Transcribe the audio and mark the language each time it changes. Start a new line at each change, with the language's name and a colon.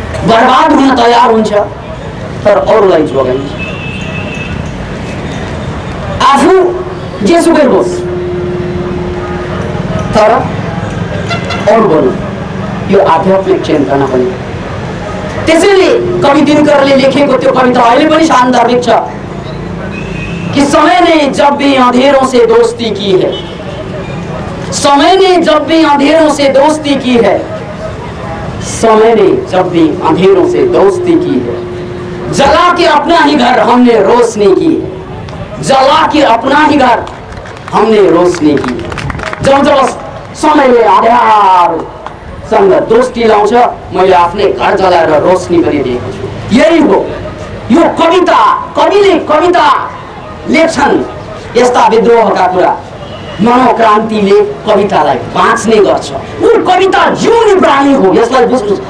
Nepali: बर्बाद हुन तयार हुन्छ तर अरूलाई जोगाइन्छ, आफू जेसुकै होस् तर अरू बन्नु। यो आध्यात्मिक चिन्तना पनि। त्यसैले कवि दिनकरले लेखेको त्यो कविता अहिले पनि सान्दर्भिक छ कि
Hindi: समय ने जब भी अंधेरों से दोस्ती की है, समय ने जब भी अंधेरों से दोस्ती की है, समय ने जब भी अंधेरों से दोस्ती की है, जला के अपना ही घर हमने रोशनी की है, जला के अपना ही घर हमने रोशनी की है।
Nepali: जब जब समयले आधारसँग दोस्ती लाउँछ, मैले आफ्नै घर जलाएर रोशनी गरिदिएको छु। यही हो यो कविता। कविले कविता लेख्छन् यस्ता विद्रोहका कुरा। मनोक्रान्तिले कवितालाई बाँच्ने गर्छ। ऊ कविता जिउने प्राणी हो, यसलाई बुझ्नुहोस्।